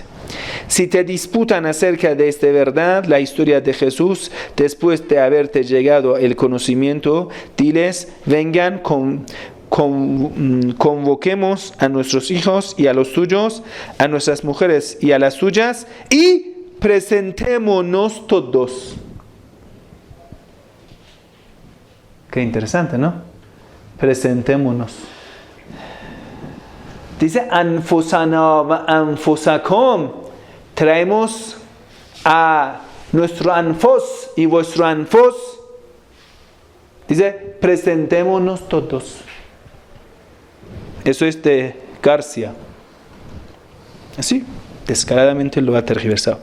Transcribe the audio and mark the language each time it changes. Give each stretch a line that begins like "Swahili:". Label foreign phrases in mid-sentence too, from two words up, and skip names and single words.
Spanish: Si te disputan acerca de esta verdad, la historia de Jesús, después de haberte llegado el conocimiento, diles: vengan, convoquemos a nuestros hijos y a los suyos, a nuestras mujeres y a las suyas, y presentémonos todos. Qué interesante, ¿no? Presentémonos. Dice
Arabic: أنفسنا وأنفسكم.
Spanish: Traemos a nuestro anfos y vuestro anfos. Dice presentémonos todos. Eso es de García. Así, descaradamente lo ha tergiversado.